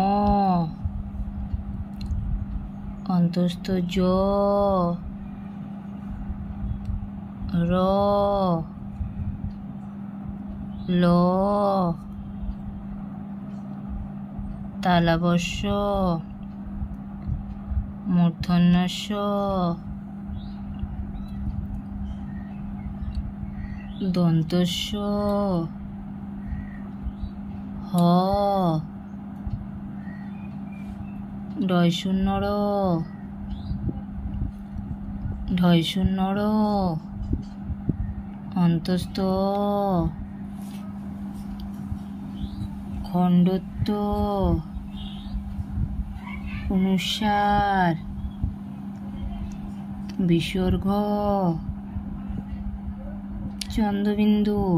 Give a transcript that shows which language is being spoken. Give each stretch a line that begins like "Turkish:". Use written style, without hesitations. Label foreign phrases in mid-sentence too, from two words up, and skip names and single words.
Bangla: অন্তস্থ জ, র, ল, তালবস্য, মূর্ধন্য ষ, দন্তস্য, হ, ডয়শূন্য র, ঢয়শূন্য র, অন্তস্থ, খণ্ডত্ব, অনুসার, বিসর্গ, চন্দ্রবিন্দু।